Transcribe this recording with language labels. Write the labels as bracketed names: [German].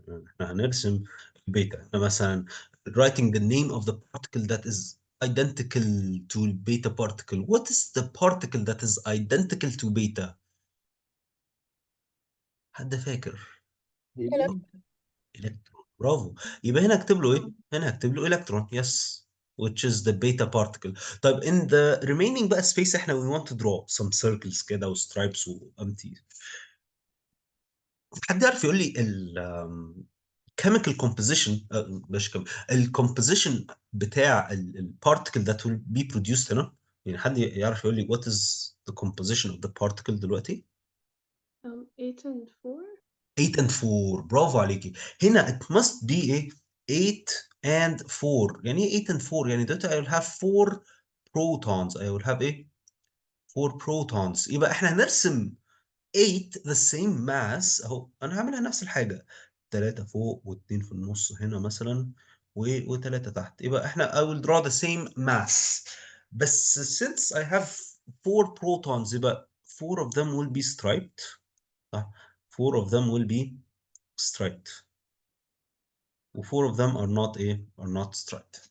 [Arabic] يعني احنا هنرسم البيتا. احنا مثلا [English] writing the name of the particle that is identical to beta particle. What is the particle that is identical to beta؟ [Arabic] حد فاكر؟ [English] Elect- [Arabic] الكترون. برافو. يبقى هنا اكتب له ايه؟ هنا هكتب له الكترون. [English] yes, which is the beta particle. طيب in the remaining بقى space we want to draw some circles كده و stripes و empty. [Arabic] حد يعرف يقول لي ال chemical composition مش الكومبوزيشن بتاع البارتكل [English] that will be produced [Arabic] هنا؟ يعني حد يعرف يقول لي [English] what is the composition of the particle [Arabic] دلوقتي؟ [English] 8 and 4. 8 and 4 [Arabic] برافو عليكي. [English] هنا it must be ايه 8 and 4. [Arabic] يعني ايه [English] 8 and 4؟ [Arabic] يعني دلوقتي [English] I will have 4 protons. I will have ايه 4 protons. [Arabic] يبقى احنا هنرسم 8 [English] the same mass [Arabic] اهو. انا هعملها نفس الحاجه، 3 فوق و2 في النص هنا مثلا و3 تحت. يبقى احنا [English] I will draw the same mass. بس since I have 4 protons يبقى 4 of them will be striped. صح، 4 of them will be striped و 4 of them are not ايه are not striped.